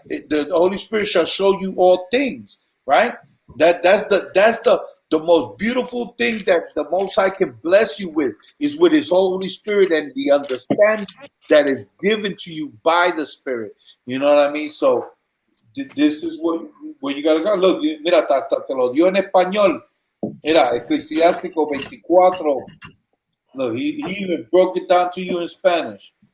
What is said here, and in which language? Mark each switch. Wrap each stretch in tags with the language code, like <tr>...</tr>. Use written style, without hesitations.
<en>The Holy Spirit shall show you all things, right? That's the most beautiful thing that the Most High can bless you with is with His Holy Spirit and the understanding that is given to you by the Spirit. You know what I mean? So this is what you gotta go.</en> <es>Look, mira, te lo dio en español. Mira, Eclesiástico 24.</es> <en>Look, he even broke it down to you in Spanish.</en>